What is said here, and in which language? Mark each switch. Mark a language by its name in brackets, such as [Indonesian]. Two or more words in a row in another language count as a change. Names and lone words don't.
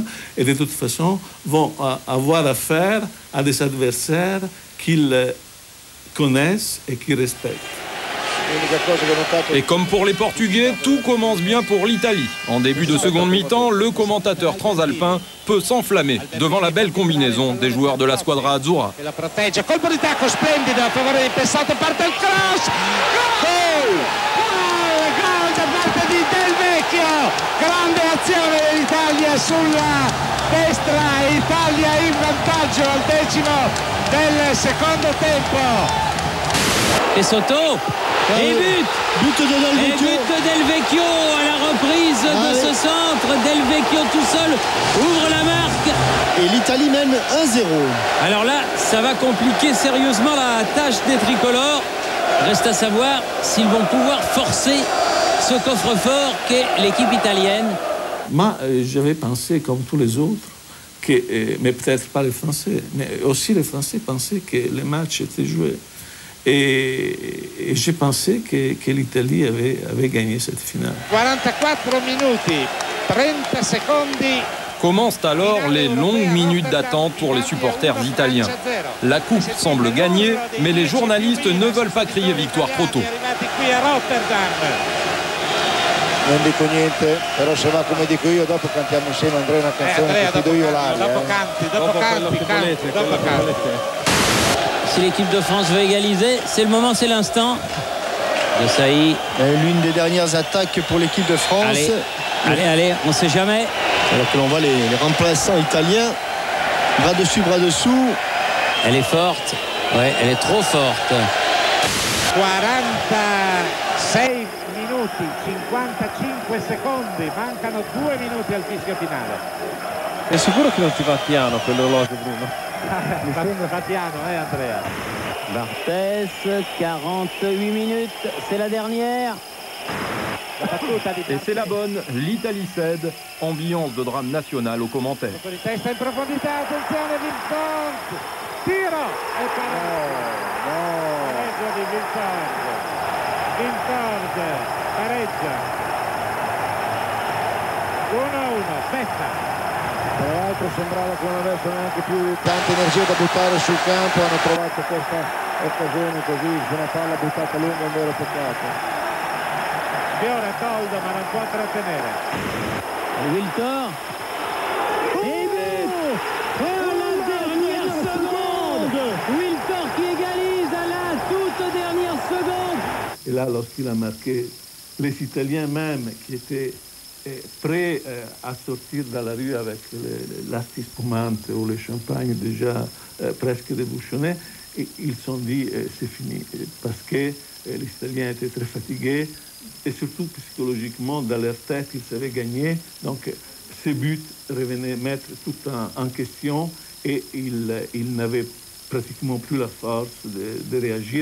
[French] Et de toute façon, vont avoir affaire à des adversaires qu'ils connaissent et qu'ils respectent. Et comme pour les Portugais, tout commence bien pour l'Italie. En début de seconde mi-temps, le commentateur transalpin peut s'enflammer devant la belle combinaison des joueurs de la [Italian] squadra azzurra. La protegge, colpo di tacco splendido a favore del Pessato, parte il cross, gol! Gol da parte di Del Vecchio, grande azione dell'Italia sulla destra, Italia in vantaggio al 10° del secondo tempo. [French] Pessotto et but de Del Vecchio à la reprise de ce centre. Del Vecchio tout seul ouvre la marque. Et l'Italie mène 1-0. Alors là, ça va compliquer sérieusement la tâche des tricolores. Reste à savoir s'ils vont pouvoir forcer ce coffre-fort qu'est l'équipe italienne. Moi, j'avais pensé, comme tous les autres, mais peut-être pas les Français, mais aussi les Français pensaient que le match était joué. Et j'ai pensé que l'Italie avait gagné cette finale. [Italian] 44 minuti, 30 secondi. [French] Commencent alors les longues minutes d'attente pour les supporters italiens. La coupe semble gagnée, mais les journalistes ne veulent pas crier victoire trop tôt. [Italian] Non dico niente, però se va come dico io, dopo cantiamo insieme, Andrea, una canzone che ti do io l'aria. Dopo canti. [French] Si l'équipe de France veut égaliser, c'est le moment, c'est l'instant. De Sailly. L'une des dernières attaques pour l'équipe de France. Allez, on ne sait jamais. Alors que l'on voit les remplaçants italiens, bras dessus, bras dessous. Elle est forte, ouais, elle est trop forte. [Italian] 46 minuti, 55 secondi, mancano 2 minuti al fischio finale. È sicuro che non ti va piano quell'orologio, Bruno? Va piano, Andrea. [French] Barthez, 48 minutes, c'est la dernière. Et c'est la bonne, l'Italie cède, ambiance de drame national aux commentaires. [Italian] Di testa in profondità, attenzione, Vincent, tiro e pareggio di Vincent, pareggia 1-1, Bessa. Tra l'altro sembrava che non avessero neanche più tanta energia da buttare sul campo, hanno trovato questa occasione così, su una palla buttata lunga, un vero peccato. Fiore Toldo, ma non può trattenere. [French] Wiltor. Et but à la dernière seconde. Wiltor qui égalise à la toute dernière seconde. Et là, lorsqu'il a marqué, les Italiens même qui étaient prêts à sortir dans la rue avec l'asti spumante ou le champagne déjà presque débouchonné, ils se sont dit c'est fini, parce que les Italiens étaient très fatigués et surtout psychologiquement dans leur tête ils savaient gagner, donc ces buts revenaient mettre tout en question et ils n'avaient pratiquement plus la force de réagir.